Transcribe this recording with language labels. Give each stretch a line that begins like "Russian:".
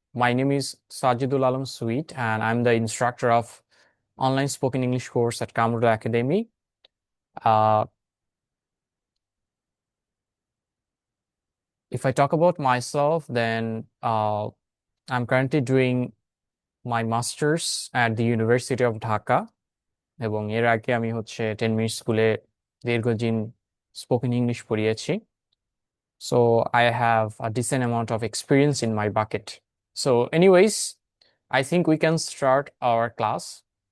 English: My name is Sajidul Alam Sweet, and I'm the instructor of online spoken English course at Kamruda Academy. Uh, if I talk about myself, then I'm currently doing my master's at the University of Dhaka.
Bangla: এবং এর আগে আমি 10 minute স্কুলে দীর্ঘদিন spoken English পড়িয়েছি।
English: So I have a decent amount of experience in my bucket. So, anyways, I think we can start our class.